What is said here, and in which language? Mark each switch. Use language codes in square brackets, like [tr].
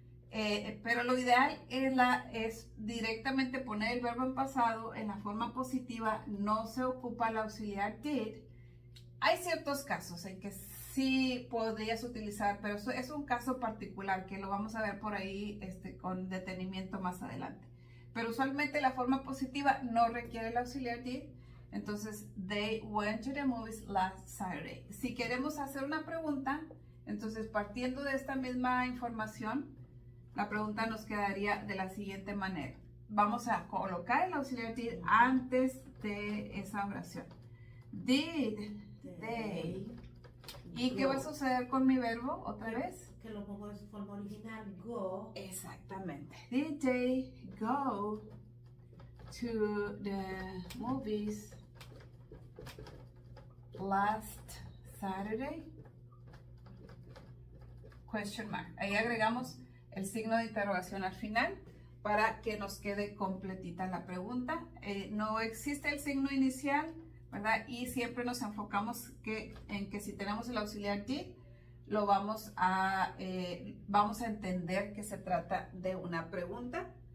[es] Pero lo ideal es directamente poner el verbo en pasado en la forma positiva, no se ocupa el auxiliar did. Hay ciertos casos en que sí podrías utilizar, pero eso es un caso particular que lo vamos a ver por ahí con detenimiento más adelante. Pero usualmente la forma positiva no requiere el auxiliar did. [en] Entonces, they went to the movies last Saturday. [es] Si queremos hacer una pregunta, entonces partiendo de esta misma información, la pregunta nos quedaría de la siguiente manera. Vamos a colocar el auxiliar did antes de esa oración. [en] Did they. [es] ¿Y qué va a suceder con mi verbo otra vez? Que lo pongo en su forma original, go. Exactamente. [en] Did they go to the movies last Saturday? Question mark. [es] Ahí agregamos el signo de interrogación al final para que nos quede completita la pregunta. No existe el signo inicial, ¿verdad? Y siempre nos enfocamos en que si tenemos el auxiliar did, lo vamos a entender que se trata de una pregunta.